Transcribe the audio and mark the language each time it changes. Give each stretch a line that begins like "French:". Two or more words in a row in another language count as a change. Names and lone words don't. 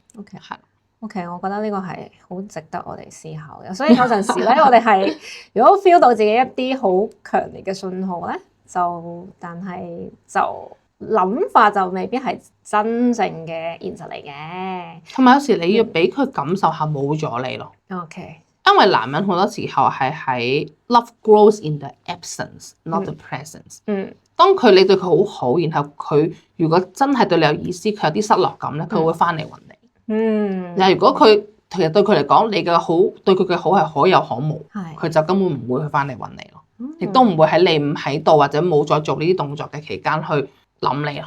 Cantonese: OK，我覺得呢個係好值得我哋思考嘅。所以有陣時咧，我哋係如果 feel 到自己一啲好強烈嘅信號咧，但係諗法就未必係真正嘅現實嚟嘅，同埋有時你要俾佢感受下冇咗你咯。因為男人好多時候係喺
English: love grows in the absence，not the presence。
Cantonese: 當你對佢好好，然後佢如果真係對你有意思，佢有啲失落感咧，佢會翻嚟揾你。但係如果佢其實對佢嚟講，你嘅好對佢嘅好係可有可無，佢就根本唔會去翻嚟揾你咯，亦都唔會喺你唔喺度或者冇再做呢啲動作嘅期間去諗你咯。